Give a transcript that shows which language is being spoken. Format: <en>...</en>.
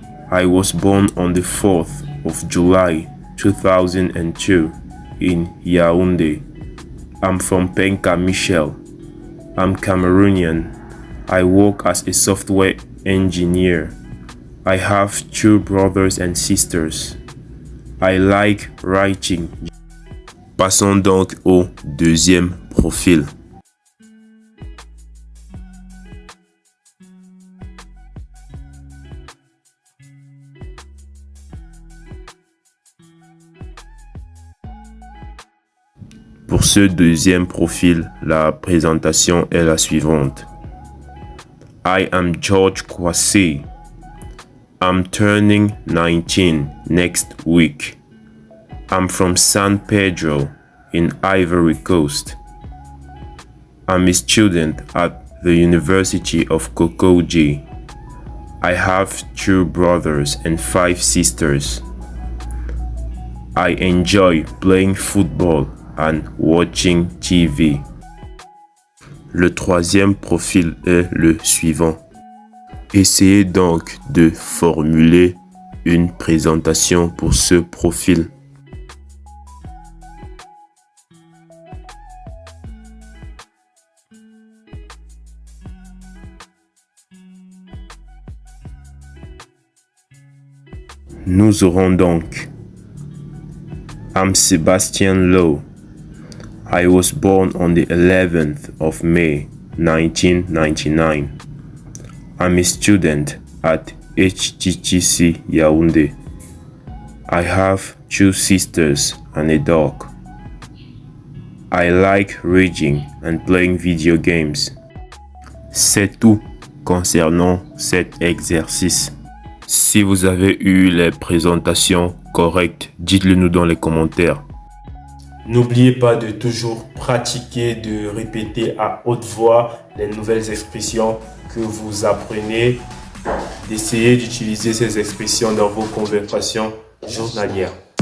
<en>I was born on the 4th of July 2002 in Yaoundé. I'm from Penka Michel. I'm Cameroonian. I work as a software engineer. I have 2 brothers and sisters. I like writing.</en> <fr>Passons donc au deuxième profil. Pour ce deuxième profil, la présentation est la suivante.</fr> <en>I am George Kwasi. I'm turning 19 next week. I'm from San Pedro in Ivory Coast. I'm a student at the University of Kokoji. I have 2 brothers and 5 sisters. I enjoy playing football and watching TV.</en> <fr>Le troisième profil est le suivant. Essayez donc de formuler une présentation pour ce profil. Nous aurons donc</fr> <en>I'm Sebastian Lowe. I was born on the 11th of May 1999. I'm a student at HTTC Yaoundé. I have 2 sisters and a dog. I like reading and playing video games.</en> <fr>C'est tout concernant cet exercice. Si vous avez eu les présentations correctes, dites-le nous dans les commentaires. N'oubliez pas de toujours pratiquer, de répéter à haute voix les nouvelles expressions que vous apprenez, d'essayer d'utiliser ces expressions dans vos conversations journalières.</fr>